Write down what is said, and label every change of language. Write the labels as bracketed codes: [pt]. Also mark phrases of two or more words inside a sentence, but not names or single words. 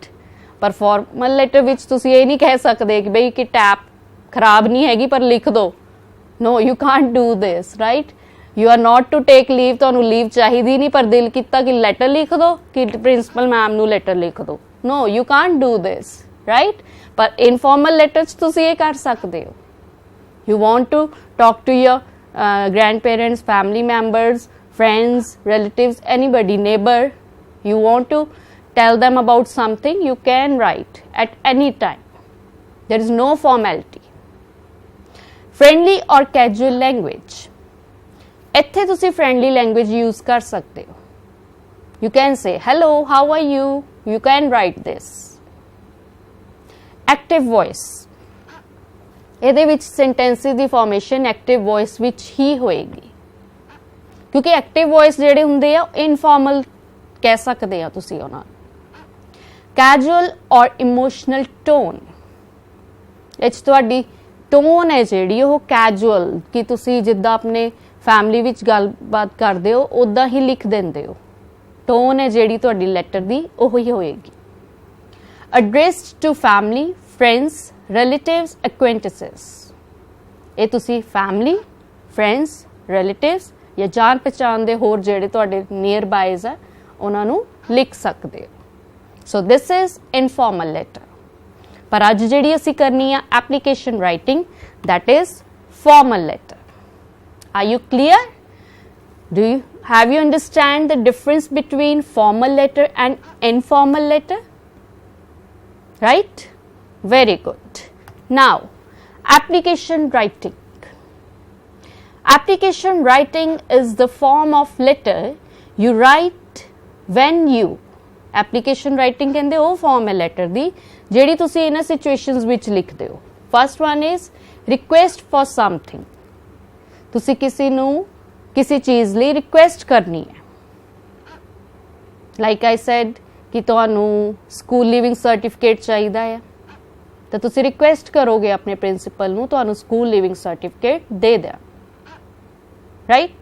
[pa] ਪਰ [en] formal letter [pa] ਵਿੱਚ ਤੁਸੀਂ ਇਹ ਨਹੀਂ ਕਹਿ ਸਕਦੇ ਕਿ ਬਈ ਕਿ ਟੈਪ ਖਰਾਬ ਨਹੀਂ ਹੈਗੀ ਪਰ ਲਿਖ ਦਿਓ। [en] No, you can't do this, right. You are not to take leave, [pa] ਤੁਹਾਨੂੰ ਲੀਵ ਚਾਹੀਦੀ ਨਹੀਂ, ਪਰ ਦਿਲ ਕੀਤਾ ਕਿ ਲੈਟਰ ਲਿਖ ਦਿਓ, ਕਿ [en] principal ma'am [pa] ਨੂੰ ਲੈਟਰ ਲਿਖ ਦਿਓ। [en] No, you can't do this, right. [pa] ਪਰ [en] informal letter [pa] 'ਚ ਤੁਸੀਂ ਇਹ ਕਰ ਸਕਦੇ ਹੋ। [en] You want to talk to your grandparents, family members, friends, relatives, anybody, neighbor. You want to tell them about something, you can write at any time. There is no formality. Friendly or casual language. [pa] ਇੱਥੇ ਤੁਸੀਂ [en] friendly language use [pa] ਕਰ ਸਕਦੇ ਹੋ। [en] You can say, hello, how are you? You can write this. Active voice. [pa] ਇਹਦੇ ਵਿੱਚ ਸੈਂਟੈਂਸਿਸ ਦੀ ਫਾਰਮੇਸ਼ਨ [en] active voice [pa] ਵਿੱਚ ਹੀ ਹੋਏਗੀ, ਕਿਉਂਕਿ [en] active voice [pa] ਜਿਹੜੇ ਹੁੰਦੇ ਆ ਇਨਫਾਰਮਲ ਕਹਿ ਸਕਦੇ ਆ ਤੁਸੀਂ ਉਹਨਾਂ ਨੂੰ। ਕੈਜੂਅਲ ਔਰ [en] emotional tone, [pa] ਇਹ 'ਚ ਤੁਹਾਡੀ ਟੋਨ ਹੈ ਜਿਹੜੀ ਉਹ ਕੈਜੂਅਲ, ਕਿ ਤੁਸੀਂ ਜਿੱਦਾਂ ਆਪਣੇ ਫੈਮਿਲੀ ਵਿੱਚ ਗੱਲਬਾਤ ਕਰਦੇ ਹੋ ਉੱਦਾਂ ਹੀ ਲਿਖ ਦਿੰਦੇ ਹੋ। ਟੋਨ ਹੈ ਜਿਹੜੀ ਤੁਹਾਡੀ ਲੈਟਰ ਦੀ ਉਹ ਹੀ ਹੋਏਗੀ। [en] Addressed to family, friends, relatives, acquaintances, [pa] ਇਹ ਤੁਸੀਂ ਫੈਮਿਲੀ, ਫਰੈਂਡਸ, ਰਿਲੇਟਿਵਸ ਜਾਂ ਜਾਣ ਪਛਾਣ ਦੇ ਹੋਰ ਜਿਹੜੇ ਤੁਹਾਡੇ [en] near bys [pa] ਆ ਉਹਨਾਂ ਨੂੰ ਲਿਖ ਸਕਦੇ ਹੋ। [en] So this is informal letter. [pa] ਪਰ ਅੱਜ ਜਿਹੜੀ ਅਸੀਂ ਕਰਨੀ ਆ [en] application writing, that is formal letter. Are you clear? Have you understand the difference between formal letter and informal letter? Right? Very good. Now, application writing. Application writing is the form of letter you write when you. Application writing [pa] ਕਹਿੰਦੇ ਉਹ form ਹੈ letter ਦੀ ਜਿਹੜੀ ਤੁਸੀਂ ਇਹਨਾਂ situations ਵਿੱਚ ਲਿਖਦੇ ਹੋ। [en] First one is request for something. [pa] ਤੁਸੀਂ ਕਿਸੇ ਨੂੰ ਕਿਸੇ ਚੀਜ਼ ਲਈ request ਕਰਨੀ ਹੈ। [en] Like I said [pa] ਕਿ ਤੁਹਾਨੂੰ [en] school leaving certificate [pa] ਚਾਹੀਦਾ ਹੈ ਤਾਂ ਤੁਸੀਂ ਰਿਕੁਐਸਟ ਕਰੋਗੇ ਆਪਣੇ ਪ੍ਰਿੰਸੀਪਲ ਨੂੰ ਤੁਹਾਨੂੰ [en] school leaving certificate [pa] ਦੇ ਦੇਣ, ਰਾਈਟ।